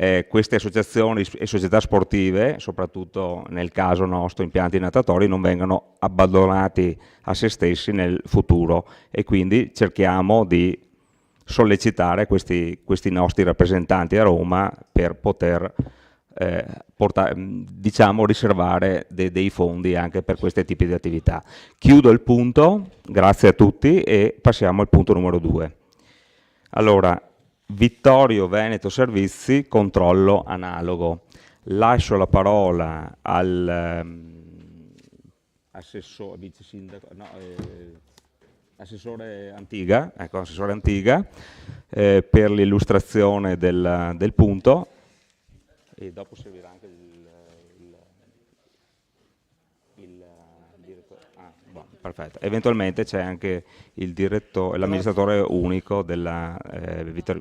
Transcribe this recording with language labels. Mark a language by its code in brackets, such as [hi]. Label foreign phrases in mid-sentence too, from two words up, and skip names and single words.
[it] queste associazioni e società sportive, soprattutto nel caso nostro impianti natatori, non vengano abbandonati a se stessi nel futuro, e quindi cerchiamo di sollecitare questi nostri rappresentanti a Roma per poter diciamo riservare dei fondi anche per questi tipi di attività. Chiudo il punto, grazie a tutti, e passiamo al punto numero 2. Allora, Vittorio Veneto Servizi, controllo analogo. Lascio la parola al assessore Antiga, ecco, assessore Antiga, per l'illustrazione del punto, e dopo servirà anche il direttore. Perfetto. Eventualmente c'è anche il direttore, l'amministratore unico della Vittorio.